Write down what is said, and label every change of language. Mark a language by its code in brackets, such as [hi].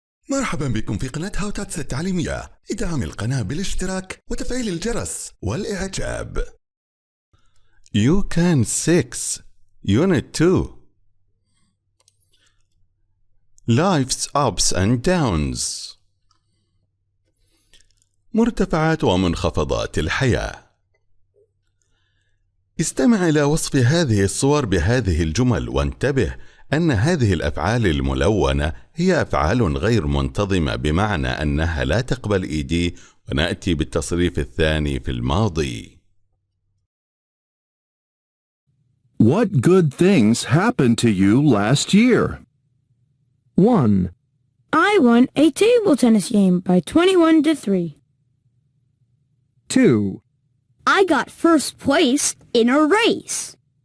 [ar] مرحبا بكم في قناة تاتس التعليمية. ادعم القناة بالاشتراك وتفعيل الجرس والإعجاب. [en] You can 6 Unit 2 Life's ups and downs. [ar] مرتفعات ومنخفضات الحياة. استمع إلى وصف هذه الصور بهذه الجمل وانتبه أن هذه الأفعال الملونة هي أفعال غير منتظمة، بمعنى أنها لا تقبل إيدي، ونأتي بالتصريف الثاني في الماضي. [en] What good things happened to you last year? 1. I won a table tennis game by 21-3. 2. I got first place in a race.